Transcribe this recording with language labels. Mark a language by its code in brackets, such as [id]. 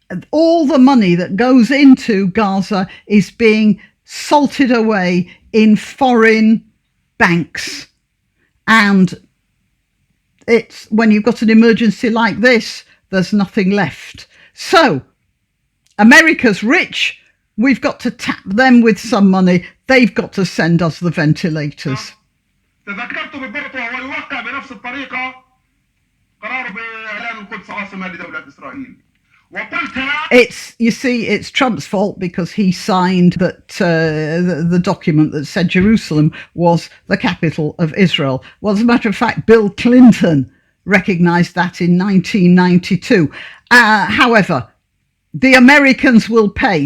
[en] All the money that goes into Gaza is being salted away in foreign banks. And it's when you've got an emergency like this, there's nothing left. So America's rich. We've got to tap them with some money. They've got to send us the ventilators. [ar] تذكرت بالضبط وهو يوقع بنفس الطريقة قرار بإعلان القدس عاصمة لدولة إسرائيل. [en] It's Trump's fault because he signed that the document that said Jerusalem was the capital of Israel. Well, as a matter of fact, Bill Clinton recognized that in 1992. However, the Americans will pay.